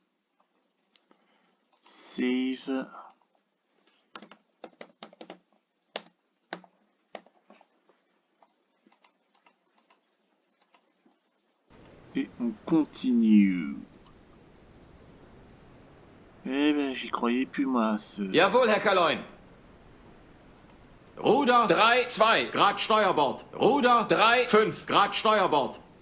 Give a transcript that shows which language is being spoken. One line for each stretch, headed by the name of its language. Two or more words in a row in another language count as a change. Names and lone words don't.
French: Save. Et on continue. Eh ben, j'y croyais plus, moi, ce...
German: Jawohl, Herr Kaloin. Ruder 3, 2, Grad Steuerbord. Ruder 3, 5, Grad Steuerbord.